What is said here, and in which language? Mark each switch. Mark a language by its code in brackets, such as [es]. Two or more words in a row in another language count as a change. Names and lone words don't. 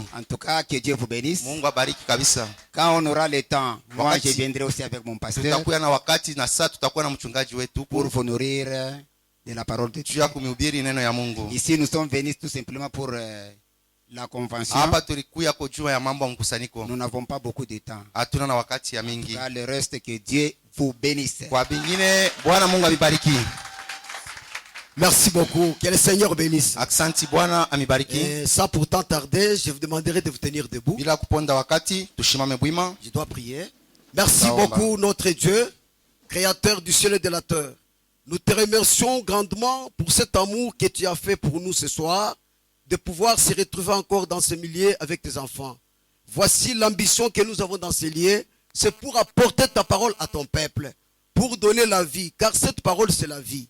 [fr] En tout cas, que Dieu vous bénisse. [sw] Mungu abariki kabisa. [fr] Quand on aura le temps, moi [sw] Wakati [fr] je viendrai aussi avec mon pasteur [sw] Tutakuwa na wakati na saa tutakuwa na mchungaji wetu [fr] pour pour vous nourrir de la parole de [sw] juu [fr] Dieu. [sw] ya kumhubiri neno ya Mungu. [fr] Ici, nous sommes venus tout simplement pour la convention. [sw] Hapa tulikuya kujua ya mambo ya mkusanyiko. [fr] Nous n'avons pas beaucoup de temps. [sw] Hatuna na wakati ya mingi. [fr] Car le reste, que Dieu vous bénisse. [sw] Kwa bingine Bwana Mungu abibariki. [fr] Merci beaucoup. Que le Seigneur bénisse. [sw] Aksanti Bwana amibariki. [fr] Et sans pourtant tarder, je vous demanderai de vous tenir debout. [sw] Bila kuponda wakati tushimame bwima. [fr] Je dois prier. Merci [sw] Naomba. [fr] beaucoup, notre Dieu, créateur du ciel et de la terre. Nous te remercions grandement pour cet amour que tu as fait pour nous ce soir, de pouvoir se retrouver encore dans ce milieu avec tes enfants. Voici l'ambition que nous avons dans ces lieux, c'est pour apporter ta parole à ton peuple, pour donner la vie, car cette parole c'est la vie.